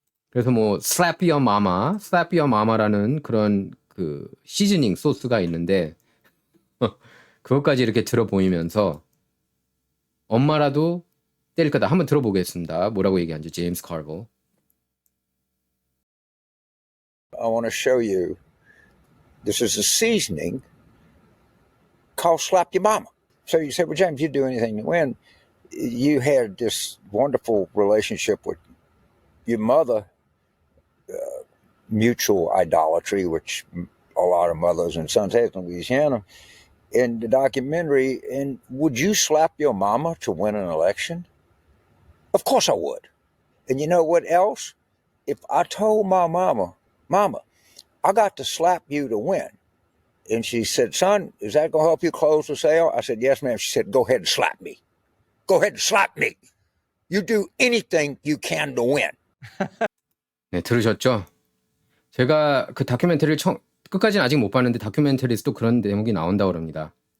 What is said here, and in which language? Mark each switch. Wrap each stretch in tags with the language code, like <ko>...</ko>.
<ko>그래서 뭐 slap your mama라는 그런 그 시즈닝 소스가 있는데 그것까지 이렇게 들어 보이면서 엄마라도 때릴 거다. 한번 들어보겠습니다. 뭐라고 얘기한지 제임스 카르보.</ko> <en>I want to show you This is a seasoning called Slap Your Mama. So you say, well, James, you'd do anything to win. You had this wonderful relationship with your mother, mutual idolatry, which a lot of mothers and sons have in Louisiana. In the documentary, and would you slap your mama to win an election? Of course I would. And you know what else? If I told my mama, Mama, I got to slap you to win. And she said, son, is that going to help you close the sale? I said, yes, ma'am. She said, go ahead and slap me. Go ahead and slap me. You do anything you can to win.</en> <ko>네, 들으셨죠? 제가 그 다큐멘터리를 끝까지는 아직 못 봤는데 다큐멘터리에서도 그런 대목이 나온다고 그럽니다.</ko>